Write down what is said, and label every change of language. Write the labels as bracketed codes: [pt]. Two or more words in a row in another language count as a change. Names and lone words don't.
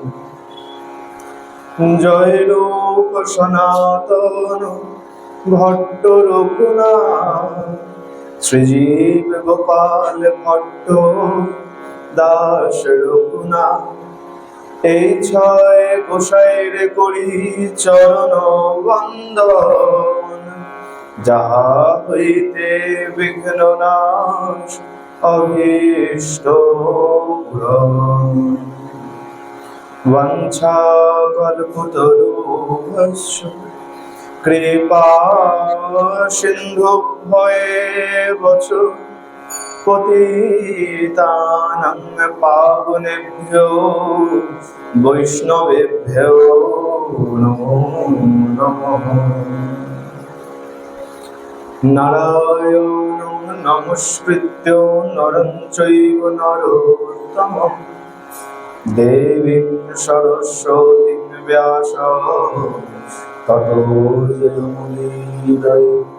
[bn] জয় রূপ সনাতন ভট্ট রঘুনাথ, শ্রীজীব গোপাল ভট্ট দাস রঘুনাথ। এই ছয় গোসাইর করি চরণ বন্দন, যাহা হইতে বিঘ্ন নাশ অভীষ্ট পূরণ। [sa] বাঞ্ছা কল্পতরুভ্যশ্চ কৃপা সিন্ধুভ্যেব চ পতিতানাং পাবনেভ্যো বৈষ্ণবেভ্যো নমো নমঃ। নারায়ণং নমস্কৃত্য নরং চৈব নরোত্তমং, দেবীং সরস্বতীং ব্যাসং ততো জয়মুদীরয়ে।